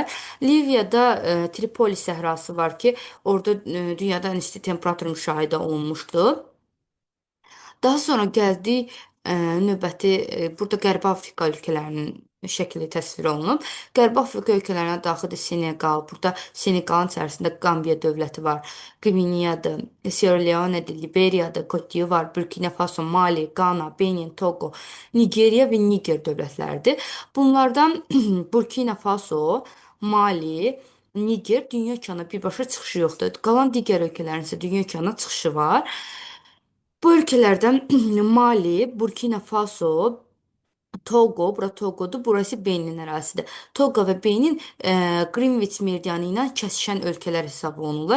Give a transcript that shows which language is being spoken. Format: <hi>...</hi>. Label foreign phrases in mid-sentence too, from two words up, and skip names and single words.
<az>Liviyada Tripoli səhrası var ki, orada dünyada ən isti temperatur müşahidə olunmuşdu. Daha sonra gəldik növbəti burada Qərbi Afrika ölkələrinin şəkli təsvir olunub. Qərbi Afrika ölkələrinə daxildir Seneqal. Burada Seneqalın içərisində Qambiya dövləti var. Qviniyadır, Sierra Leone'dir, Liberiyadır, Côte d'Ivoire, Burkina Faso, Mali, Ghana, Benin, Togo, Nigeriya və Niger dövlətləridir. Bunlardan Burkina Faso, Mali, Niger dünya okeanına birbaşa çıxışı yoxdur. Qalan digər ölkələrin isə dünya okeanına çıxışı var. Bu ölkələrdən Mali, Burkina Faso, Togo, bura Togodur, burası Benin ərazisidir. Togo və Benin Qrinviç meridianı ilə kəsişən ölkələr hesab olunurlar.</az>